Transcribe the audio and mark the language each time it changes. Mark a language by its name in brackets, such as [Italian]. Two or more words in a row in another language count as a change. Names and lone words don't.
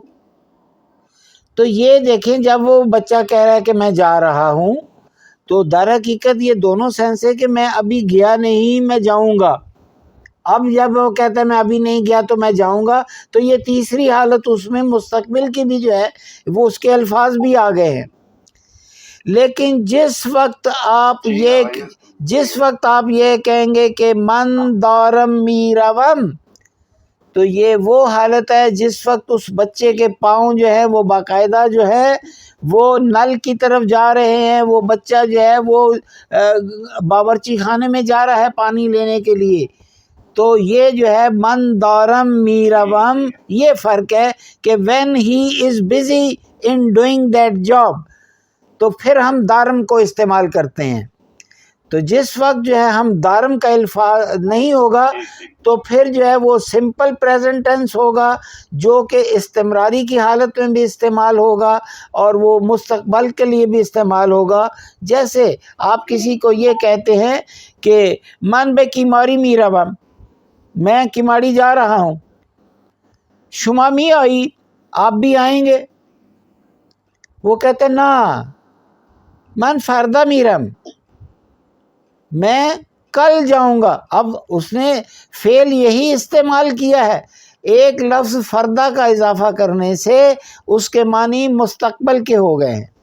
[Urdu] تو یہ دیکھیں جب وہ بچہ کہہ رہا ہے کہ میں جا رہا ہوں تو در حقیقت یہ دونوں سینس ہے کہ میں ابھی گیا نہیں میں جاؤں گا. اب جب وہ کہتا ہے میں ابھی نہیں گیا تو میں جاؤں گا، تو یہ تیسری حالت اس میں مستقبل کی بھی جو ہے وہ اس کے الفاظ بھی آ گئے ہیں. لیکن جس وقت آپ یہ کہیں گے کہ [Persian] من دارم میروم، [Urdu] تو یہ وہ حالت ہے جس وقت اس بچے کے پاؤں جو ہے وہ باقاعدہ جو ہے وہ نل کی طرف جا رہے ہیں، وہ بچہ جو ہے وہ باورچی خانے میں جا رہا ہے پانی لینے کے لیے. تو یہ جو ہے [Persian] من دارم میروم، [Urdu] یہ فرق ہے کہ [English] when he is busy in doing that job [Urdu] تو پھر ہم دارم کو استعمال کرتے ہیں. تو جس وقت جو ہے ہم دارم کا الفاظ نہیں ہوگا تو پھر جو ہے وہ [English] simple present tense [Urdu] ہوگا جو کہ استمراری کی حالت میں بھی استعمال ہوگا اور وہ مستقبل کے لیے بھی استعمال ہوگا. [Persian] جیسے آپ کسی کو یہ کہتے ہیں کہ من بے کیماری میروم، میں کیماڑی جا رہا ہوں، شما می آئی [Urdu] آپ بھی آئیں گے. [Persian] وہ کہتے نا من فردہ میرم، [Urdu] میں کل جاؤں گا. اب اس نے فعل یہی استعمال کیا ہے، ایک لفظ فردہ کا اضافہ کرنے سے اس کے معنی مستقبل کے ہو گئے ہیں.